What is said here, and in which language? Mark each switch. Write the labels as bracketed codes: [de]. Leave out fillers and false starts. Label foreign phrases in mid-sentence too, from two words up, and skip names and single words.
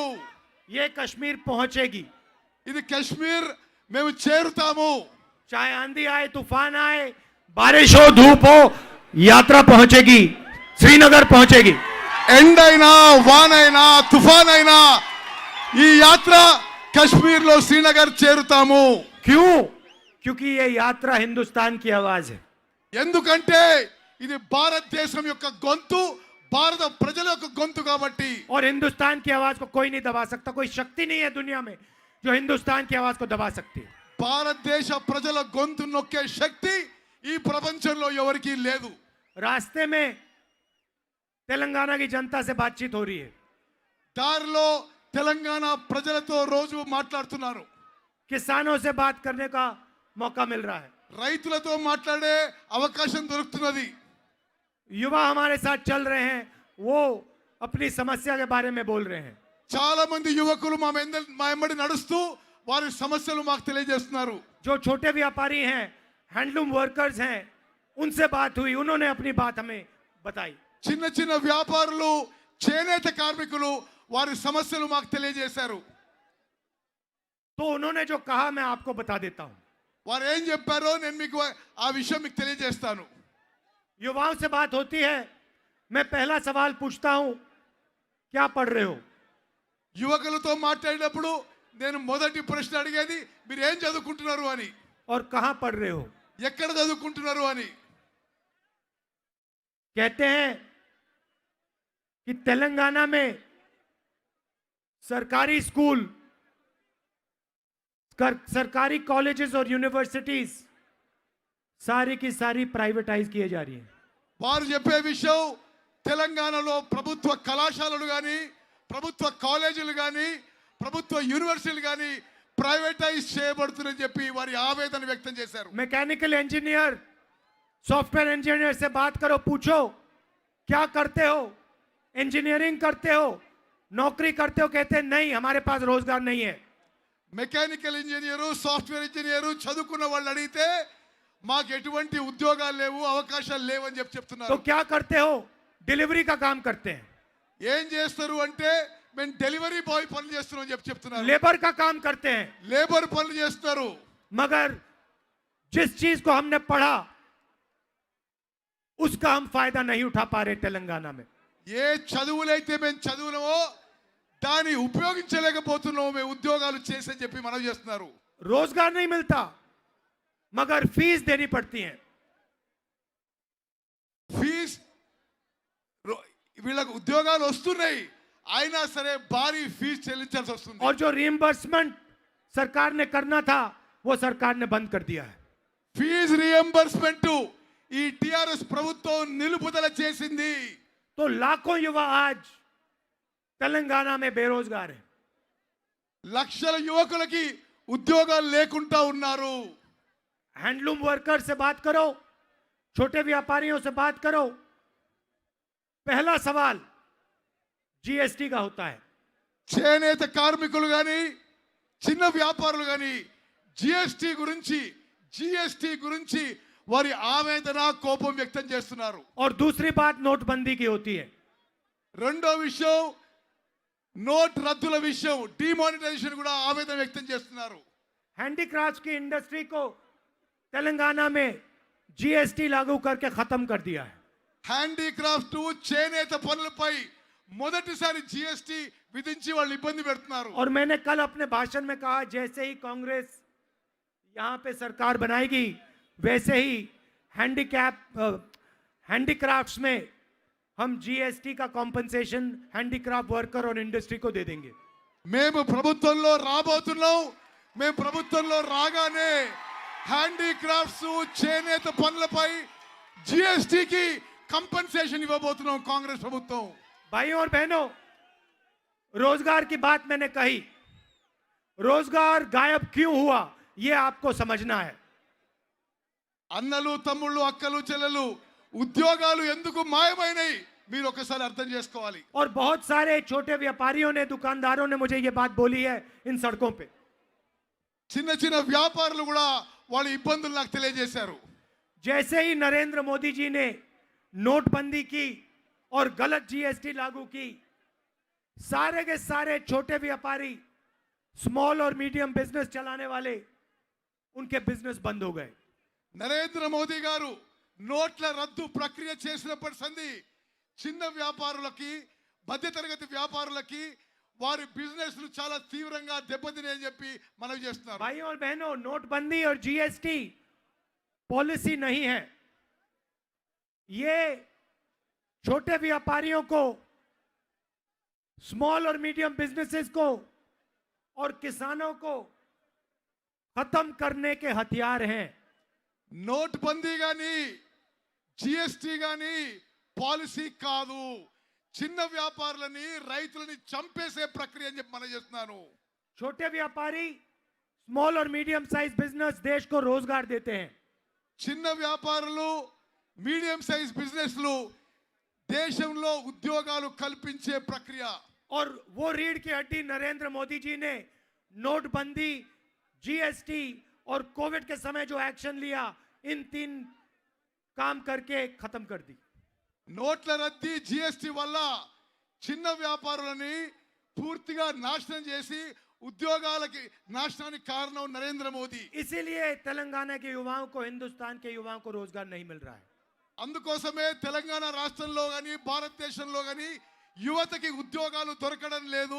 [hi] ये कश्मीर पहुंचेगी। [te] ఇది కశ్మీర్ మేము చేరుతాము. [hi] चाहे आंधी आए, तूफान आए, बारिश हो, धूप हो, यात्रा पहुंचेगी, श्रीनगर पहुंचेगी। [te] ఎండైనా వానైనా తుఫాన్ అయినా ఈ యాత్ర కశ్మీర్ లో శ్రీనగర్ చేరుతాము. [hi] क्यों? क्योंकि ये यात्रा हिंदुस्तान की आवाज है। [te] ఎందుకంటే ఇది భారతదేశం యొక్క గొంతు, భారత ప్రజల యొక్క గొంతు కాబట్టి. [hi] और हिंदुस्तान की आवाज को कोई नहीं दबा सकता। कोई शक्ति नहीं है दुनिया में जो हिंदुस्तान की आवाज को दबा सकती है। [te] భారతదేశ ప్రజల గొంతు నొక్కే శక్తి ఈ ప్రపంచంలో ఎవరికీ లేదు. [hi] रास्ते में तेलंगाना की जनता से बातचीत हो रही है। [te] దారిలో తెలంగాణ ప్రజలతో రోజు మాట్లాడుతున్నారు. [hi] किसानों से बात करने का मौका मिल रहा है। [te] రైతులతో మాట్లాడే అవకాశం దొరుకుతున్నది. [hi] युवा हमारे साथ चल रहे हैं, वो अपनी समस्या के बारे में बोल रहे हैं। [te] చాలా మంది యువకులు మా వెంబడి నడుస్తూ వారి సమస్యలు మాకు తెలియజేస్తున్నారు. [hi] जो छोटे व्यापारी हैं, [en] handloom workers [hi] हैं, उनसे बात हुई, उन्होंने अपनी बात हमें बताई। [te] చిన్న చిన్న వ్యాపారులు, చేనేత కార్మికులు వారి సమస్యలు మాకు తెలియజేశారు. [hi] तो उन्होंने जो कहा मैं आपको बता देता हूं। [te] వారు ఏం చెప్పారో నేను మీకు ఆ విషయం మీకు తెలియజేస్తాను. [hi] युवाओं से बात होती है, मैं पहला सवाल पूछता हूं, क्या पढ़ रहे हो? [te] యువకులతో మాట్లాడినప్పుడు నేను మొదటి ప్రశ్న అడిగేది మీరు ఏం చదువుకుంటున్నారు అని, [hi] और कहां पढ़ रहे हो? [te] ఎక్కడ చదువుకుంటున్నారు అని. [hi] कहते हैं कि तेलंगाना में सरकारी स्कूल, सरकारी कॉलेजेस और यूनिवर्सिटीज सारी की सारी प्राइवेटाइज किए जा रही हैं। [te] వారు చెప్పే విషయం తెలంగాణలో ప్రభుత్వ కళాశాలలు కానీ, ప్రభుత్వ కాలేజీలు కానీ, ప్రభుత్వ యూనివర్సిటీలు కానీ ప్రైవేటైజ్ చేయబడుతుందని చెప్పి వారి ఆవేదన వ్యక్తం చేశారు. [en] mechanical engineer, software engineer [hi] से बात करो, पूछो क्या करते हो, इंजीनियरिंग करते हो, नौकरी करते हो? कहते हैं नहीं, हमारे पास रोजगार नहीं है। [en] mechanical engineer, software engineer [te] చదువుకున్న వాళ్ళు అడిగితే మాకు ఎటువంటి ఉద్యోగాలు లేవు, అవకాశాలు లేవు అని [hi] तो [te] చెప్తున్నారు. [hi] क्या करते हो? डिलीवरी का काम करते हैं, [te] ఏం చేస్తారు అంటే మేము [en] delivery boy [te] పనులు చేస్తున్నాం అని చెప్తున్నారు. [hi] लेबर का काम करते हैं। [te] లేబర్ పనులు చేస్తారు. [hi] मगर जिस चीज को हमने पढ़ा उसका हम फायदा नहीं उठा पा रहे तेलंगाना में। [te] ఏ చదువులైతే మేము చదువునమో దాన్ని ఉపయోగించలేకపోతున్నాము, మేము ఉద్యోగాలు చేసని చెప్పి మనం చేస్తున్నారు. [hi] रोजगार नहीं मिलता, मगर फीस देनी पड़ती है। [te] ఫీజ్ వీళ్ళకు ఉద్యోగాలు వస్తున్నాయి, అయినా సరే భారీ ఫీజు చెల్లించాల్సి వస్తుంది. [hi] और जो रिइंबर्समेंट सरकार ने करना था वो सरकार ने बंद कर दिया है। [en] fee reimbursement [te] ఈ టిఆర్ఎస్ ప్రభుత్వం నిలుపుదల చేసింది. [hi] तो लाखों युवा आज तेलंगाना में बेरोजगार है। [te] లక్షల యువకులకి ఉద్యోగాలు లేకుండా ఉన్నారు. [en] handloom worker [hi] से बात करो, छोटे व्यापारियों से बात करो, पहला सवाल जीएसटी का होता है। [te] చేనేత కార్మికులు కానీ, చిన్న వ్యాపారులు కానీ జిఎస్టి గురించి వారి ఆవేదన, కోపం వ్యక్తం చేస్తున్నారు. [hi] और दूसरी बात नोटबंदी की होती है। [te] రెండో విషయం నోట్ రద్దుల విషయం, డిమానిటైజేషన్ కూడా ఆవేదన వ్యక్తం చేస్తున్నారు. [hi] हैंडीक्राफ्ट की इंडस्ट्री को तेलंगाना में जीएसटी लागू करके खत्म कर दिया है। [te] హ్యాండీక్రాఫ్ట్, చేనేత పనులపై మొదటిసారి జిఎస్టి విధించి వాళ్ళు ఇబ్బంది పెడుతున్నారు. [hi] और मैंने कल अपने भाषण में कहा, जैसे ही कांग्रेस यहां पे सरकार बनाएगी वैसे ही हैंडीक्राफ्ट्स में हम जीएसटी का [en] compensation handicraft worker [hi] और इंडस्ट्री को दे देंगे। [te] మేము ప్రభుత్వంలో రాబోతున్నాం. మేము ప్రభుత్వంలో రాగానే హ్యాండీక్రాఫ్ట్స్, చేనేత పనులపై జిఎస్టికి కంపెన్సేషన్ ఇవ్వబోతున్నాం కాంగ్రెస్ ప్రభుత్వం. [hi] भाइयों और बहनों, रोजगार की बात मैंने कही, रोजगार गायब क्यों हुआ ये आपको समझना है. [te] అన్నలు తమ్ముళ్ళు అక్కలు చెల్లెలు ఉద్యోగాలు ఎందుకు మాయమైనాయి మీరు ఒకసారి అర్థం చేసుకోవాలి. [hi] और बहुत सारे छोटे व्यापारियों ने, दुकानदारों ने मुझे ये बात बोली है इन सड़कों पे. [te] చిన్న చిన్న వ్యాపారులు కూడా వాళ్ళ ఇబ్బందులు నాకు తెలియజేశారు. [hi] जैसे ही नरेंद्र मोदी जी ने नोटबंदी की और गलत जीएसटी लागू की, सारे के सारे छोटे व्यापारी, स्मॉल और [en] medium business [hi] चलाने वाले, उनके बिजनेस बंद हो गए. [te] నరేంద్ర మోదీ గారు నోట్ల రద్దు ప్రక్రియ చేసినప్పటి సంది చిన్న వ్యాపారులకి మధ్యతరగతి వ్యాపారులకి వారి బిజినెస్లు చాలా తీవ్రంగా దెబ్బతిన్నాయని చెప్పి మనవి చేస్తున్నారు. [hi] भाइयों और बहनों, नोटबंदी और जीएसटी पॉलिसी नहीं है, ये छोटे व्यापारियों को, स्मॉल और [en] medium businesses [hi] को और किसानों को खत्म करने के हथियार हैं. [te] నోట్బందీ గాని జిఎస్టీ గాని పాలసీ కాదు, చిన్న వ్యాపారులని రైతులని చంపేసే ప్రక్రియ అని చెప్పి మనం చేస్తున్నాను. [hi] छोटे व्यापारी, स्मॉल और [en] medium size business [hi] देश को रोजगार देते हैं. [te] చిన్న వ్యాపారులు [en] medium size businesses [te] దేశంలో ఉద్యోగాలు కల్పించే ప్రక్రియ. [hi] और वो रीढ़ की हड्डी नरेंद्र मोदी जी ने नोटबंदी, जीएसटी और कोविड के समय जो एक्शन लिया, इन 3 काम करके खत्म कर दी. [te] నోట్ల రద్దీ జిఎస్టీ వల్ల చిన్న వ్యాపారులని పూర్తిగా నాశనం చేసి ఉద్యోగాలకి నాశనానికి కారణం నరేంద్ర మోదీ. [hi] इसीलिए तेलंगाना के युवाओं को, हिंदुस्तान के युवाओं को रोजगार नहीं मिल रहा है. [te] అందుకోసమే తెలంగాణ రాష్ట్రంలో గాని భారతదేశంలో గాని యువతకి ఉద్యోగాలు దొరకడం లేదు.